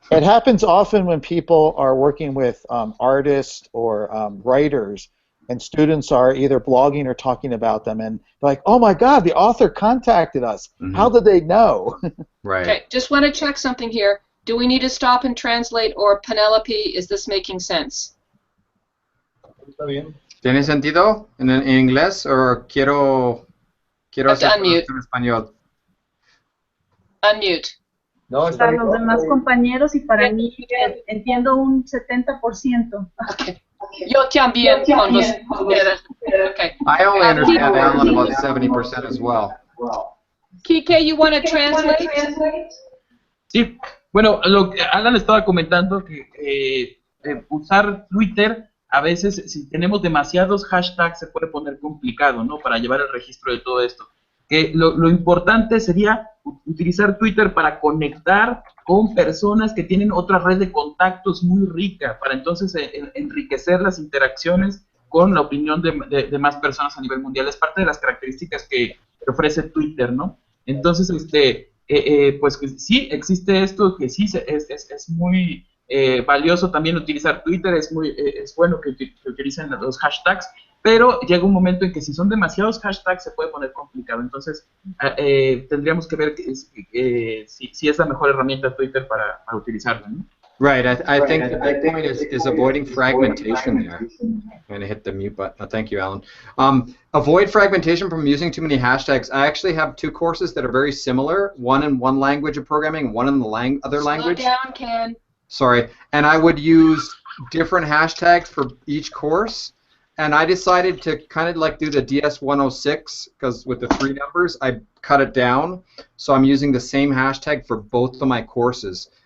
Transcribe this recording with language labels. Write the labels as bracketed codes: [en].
[en] It happens often when people are working with artists or writers. and students are either blogging or talking about them, and they're like, oh my God, the author contacted us. How did they know? Right. Okay, just want to check something here. Do we need to stop and translate, or Penelope, is this making sense? [es] ¿Tiene sentido en inglés o quiero hacer [en] unmute. [es] en español? [en] Unmute. [es] No, está Para bien. los demás compañeros y para mí entiendo un 70%. Okay. Yo también cuando okay. [en] I only understand Alan about 70% as well. Kike, you want to translate? [es] Sí, bueno, lo que Alan estaba comentando que usar Twitter, a veces si tenemos demasiados hashtags se puede poner complicado, ¿no? Para llevar el registro de todo esto. Lo importante sería utilizar Twitter para conectar con personas que tienen otra red de contactos muy rica, para entonces enriquecer las interacciones con la opinión de más personas a nivel mundial. Es parte de las características que ofrece Twitter, ¿no? Entonces, pues que sí, existe esto, que sí es muy valioso también utilizar Twitter, es bueno que utilicen los hashtags, pero llega un momento en que si son demasiados hashtags se puede poner complicado. Entonces, tendríamos que ver si es la mejor herramienta Twitter para utilizarla, ¿no? [en] Right, I think the big point is avoiding fragmentation there. I'm going to hit the mute button. Thank you, Alan. Avoid fragmentation from using too many hashtags. I actually have two courses that are very similar, one in one language of programming, one in the other language. Slow down, Ken. Sorry, and I would use different hashtags for each course, and I decided to kind of like do the DS106, because with the 3 numbers, I cut it down, so I'm using the same hashtag for both of my courses.